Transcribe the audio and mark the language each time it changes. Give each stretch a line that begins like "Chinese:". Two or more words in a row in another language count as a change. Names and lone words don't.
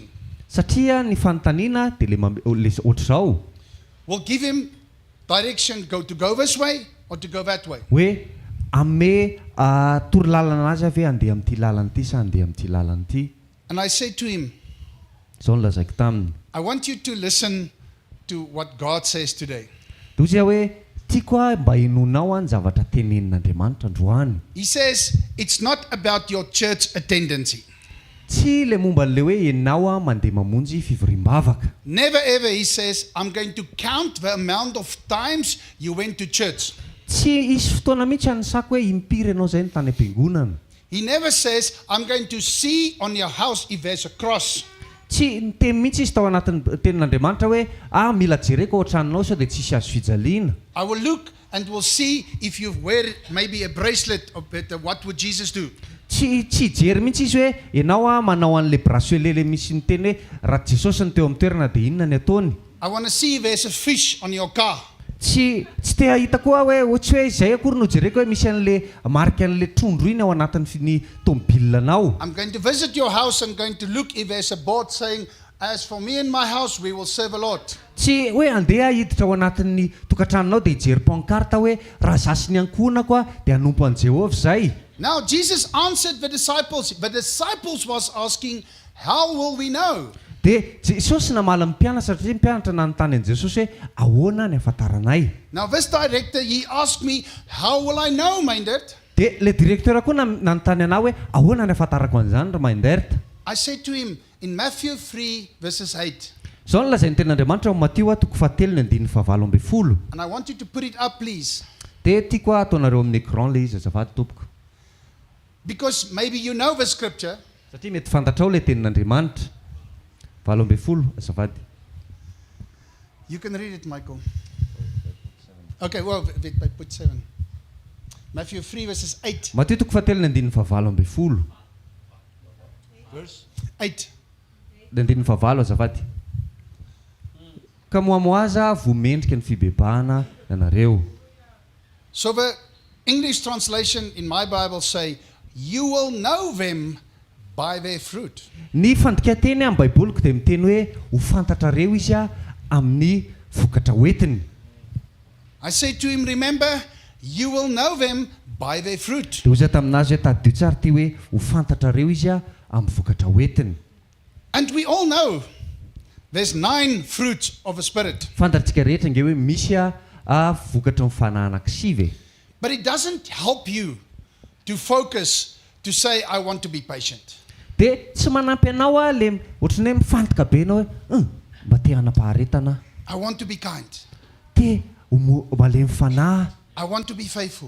Malagasy: Satria ny fanontaniana dia le ohatr'izao.
English: will give him direction to go this way or to go that way.
Malagasy: hoe ame tory lalana azy ave andeha amin'ity lalana ity sa andeha amin'ity lalana ity.
English: And I said to him,
Malagasy: Zao nolazaiko taminy.
English: I want you to listen to what God says today.
Malagasy: Do zay hoe tiako a mba hinonao any zavatra tenenin'Andriamanitra androany.
English: He says, it's not about your church attendance.
Malagasy: Tsy le momba an'le hoe ianao a mandeha mamonjy fivoriam-bavaka.
English: Never ever, he says, I'm going to count the amount of times you went to church.
Malagasy: Tsy isy fotoana mihitsy anisako hoe impiry ianao zay ny tany am-piangonana.
English: He never says, I'm going to see on your house if there's a cross.
Malagasy: Tsy niteny mihitsy izy tao anatin'ny tenin'Andriamanitra hoe mila jereko ao an-tranonao sao dia tsisy azo fijaliana.
English: I will look and will see if you wear maybe a bracelet or better, what would Jesus do?
Malagasy: Tsy jery mihitsy izy hoe ianao manao an'le bracelet le misy miteny hoe raha Jesosy ny teo amin'ny toerana dia inona ny ataony.
English: I want to see if there's a fish on your car.
Malagasy: Tsy te ahita koa hoe ohatsy hoe izay akory no jereko hoe misy an'le marika an'le trondro iny ao anatin'ny tomobilanao.
English: I'm going to visit your house and going to look if there's a board saying, as for me and my house, we will serve the Lord.
Malagasy: Tsy hoe andeha hiditra ao anatin'ny tokantranonao dia hijery pankarta hoe raha zasiny ankonako a dia hanompo an Jehovah zay.
English: Now Jesus answered the disciples. The disciples was asking, how will we know?
Malagasy: Dia Jesosy namala mpianatra satria mpianatra nanontany an Jesosy hoe ahoana ny ahafantaranay.
English: Now this director, he asked me, how will I know, Myndert?
Malagasy: Dia le direktera koa nanontany anao hoe ahoana ny ahafantarako an'izany ry Myndert.
English: I said to him, in Matthew 3 verses 8,
Malagasy: Zao no lazain'ny tenin'Andriamanitra ao Matio 3:7.
English: and I want you to put it up, please,
Malagasy: Dia tiako ataonareo amin'ny écran le izy azafady tompoko.
English: because maybe you know the scripture.
Malagasy: Satria mety fantatrao le tenin'Andriamanitra. 7 azafady.
English: You can read it, Michael. Okay, well, put 7. Matthew 3 verses 8.
Malagasy: Matio 3:7.
English: Verse 8.
Malagasy: 7 azafady. Ka moamoaza vomendrika ny fibebahana anareo.
English: So the English translation in my Bible say, you will know them by their fruit.
Malagasy: Ny fandikateny amin'ny baiboloko dia miteny hoe ho fantatrareo izy amin'ny vokatra hoentiny.
English: I said to him, remember, you will know them by their fruit.
Malagasy: Dia ozy taminazy hoe tadidio tsara ty hoe ho fantatrareo izy amin'ny vokatra hoentiny.
English: And we all know there's 9 fruits of the Spirit.
Malagasy: Fantatritsika rehetra nge hoe misy vokatra ny fanahy anankisivy.
English: But it doesn't help you to focus to say, I want to be patient.
Malagasy: Dia tsy manampy anao le ohatrany hoe mifantoka be anao hoe mba te hanam-paharetana.
English: I want to be kind.
Malagasy: Te malemy fanahy.
English: I want to be faithful.